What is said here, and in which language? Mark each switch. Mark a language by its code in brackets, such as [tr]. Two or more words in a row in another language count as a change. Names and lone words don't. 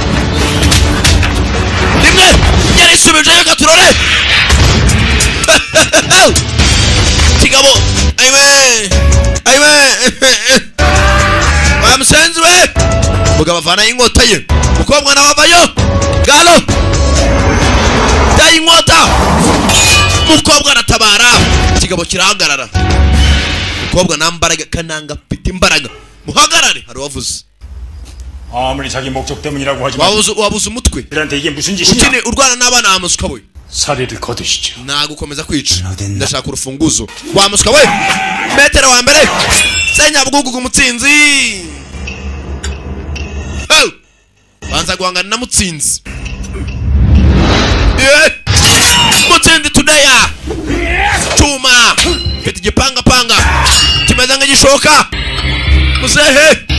[rw] rimwe yarisubijeyo gaturore kigabo aywe bamusenzi we mugabo avana inkota ye mukobwa nawe avayo galo dayi inkota mukobwa aratabara kigabo kirahagarara mukobwa nambaraga Kananga afite imbaraga muhagarare hari wavuze [ko] 아무리 자기 목적 때문이라고 하지만 [rw] wabuze umutwe [ko] 그들한테 이게 무슨 짓이냐? [rw] ukine urwana n'abana amuswa we [ko] 사리를 거두시죠. [rw] nagukomeza kwica ndashaka urufunguzo wamuswa we metero wa mbere Senyabwugu umutsinzi banza guhangana na mutsinzi mutsinzi tudaya chuma fite igipanga panga kimeze nk'igishoka muzehe